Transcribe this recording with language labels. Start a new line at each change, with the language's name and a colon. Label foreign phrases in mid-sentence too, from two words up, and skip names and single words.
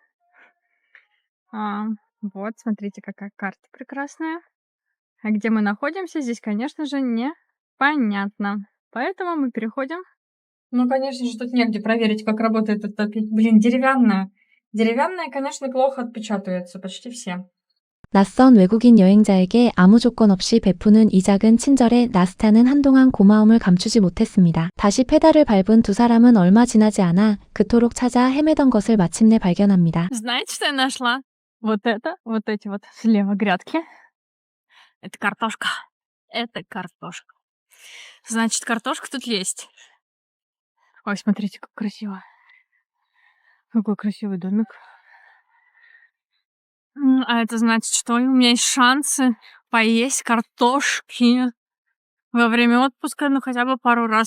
Russian: Вот, смотрите, какая карта прекрасная. А где мы находимся, здесь, конечно же, непонятно. Поэтому мы переходим. Ну, конечно же, тут негде проверить, как работает эта... Блин, деревянная. Деревянная, конечно, плохо отпечатывается, почти все.
Korean: 낯선 외국인 여행자에게 아무 조건 없이 베푸는 이 작은 친절에 나스타는 한동안 고마움을 감추지 못했습니다. 다시 페달을 밟은 두 사람은 얼마 지나지 않아 그토록 찾아 헤매던 것을 마침내 발견합니다.
Russian: Знаете, что я нашла? Вот эти вот слева грядки. Это картошка. Это картошка. Значит, картошка тут есть. Ой, смотрите, как красиво. Какой красивый домик. А это значит, что у меня есть шансы поесть картошки во время отпуска, ну, хотя бы пару раз.